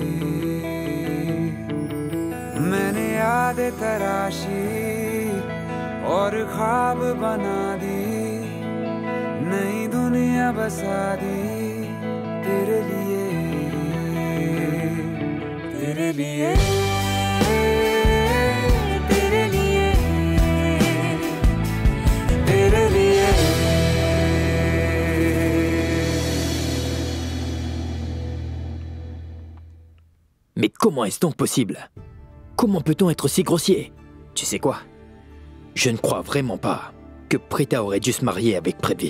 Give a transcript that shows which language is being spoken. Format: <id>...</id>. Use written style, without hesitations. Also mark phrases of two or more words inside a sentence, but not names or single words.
<hi>मैंने यादें तराशी और ख्वाब बना दी नई दुनिया बसा दी तेरे लिए तेरे लिए तेरे लिए तेरे लिए</hi> <fr>Mais comment est-ce donc possible? Comment peut-on être si grossier? Tu sais quoi? Je ne crois vraiment pas que Preeta aurait dû se marier avec Prithvi.</fr>